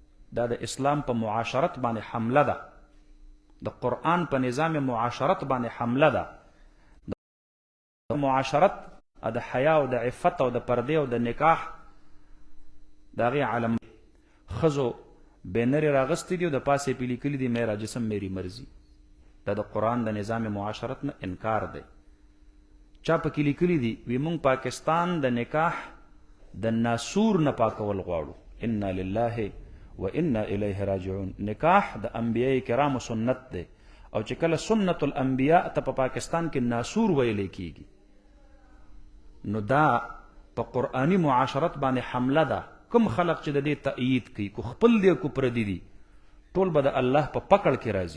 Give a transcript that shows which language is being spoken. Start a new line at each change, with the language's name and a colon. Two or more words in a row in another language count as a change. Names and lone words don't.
Pashto: دا د اسلام په معاشرت باندې حمله ده، د قرآن په نظام معاشرت باندې حمله ده. د معاشرت د حیا او د عفت او د پردې او د نکاح د هغې علم ښځو بینرې راغستې دي او د پاسې پې لیکلي دي
Urdu: میرا جسم میری مرضي.
Pashto: دا د قرآن د نظام معاشرت نه انکار دی. چا پکې لیکلي دي وی مونږ پاکستان د نکاح د ناسور نه پاکول غواړو.
Arabic: انا لله و انا الیه راجعون.
Pashto: نکاح د انبیاء کرامو سنت دی، او چې کله سنت الانبیاء ته په پاکستان کې ناسور ویلی کیږي نو دا په قرآنی معاشرت باندې حمله ده. کوم خلق چې د دې تأیید کوي، کو خپل دی کو پردي دي، ټول به د الله په پکړ کې راځي.